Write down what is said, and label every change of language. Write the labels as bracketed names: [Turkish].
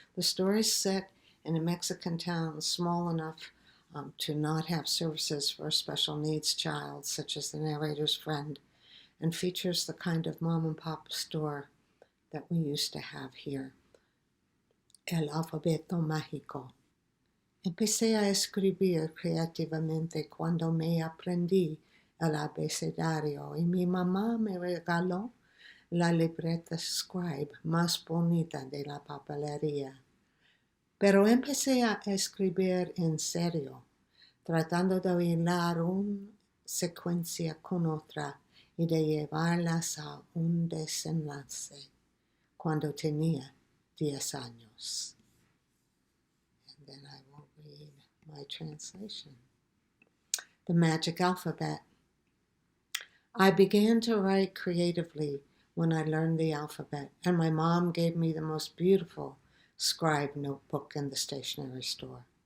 [English] The story is set in a Mexican town small enough to not have services for a special needs child, such as the narrator's friend, and features the kind of mom and pop store that we used to have here. [Spanish] El alfabeto mágico. Empecé a escribir creativamente cuando me aprendí el abecedario y mi mamá me regaló la libreta Scribe más bonita de la papelería. Pero empecé a escribir en serio, tratando de hilar una secuencia con otra y de llevarlas a un desenlace cuando tenía 10 años. [English] And then I will read my translation. The Magic Alphabet. I began to write creatively when I learned the alphabet, and my mom gave me the most beautiful scribe notebook in the stationery store.